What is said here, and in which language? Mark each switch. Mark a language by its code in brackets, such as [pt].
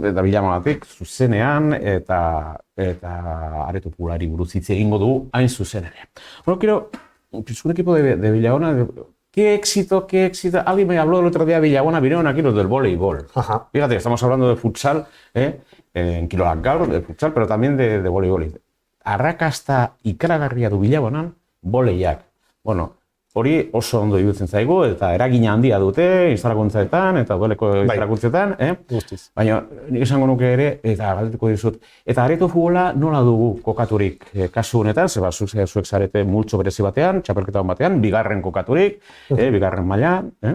[eu] Eta Villabonatik, zuzenean, eta Areto Populari buruz hitz egingo dugu, hain zuzen ere. [es] Bueno, quiero, pues un equipo de Villabona, qué éxito. Alguien me habló el otro día de Villabona, vinieron aquí los del voleibol. Ajá. Fíjate, estamos hablando de futsal, en Kirolak gaur, de futsal, pero también de voleibol. [eu] Arrakasta ikaragarria du Villabonan, voleiak. Bueno, hori oso ondo iruditzen zaigu, eta eragina handia dute, instalakuntzaetan, eta dueleko instalakuntzetan. Guztiz. Baina, nik esango nuke ere, eta galdetuko dizut. Eta areto futbola nola dugu kokaturik kasu honetan, zeba zuek zarete multzo berezi batean, txapelketa batean, bigarren kokaturik, bigarren mailan.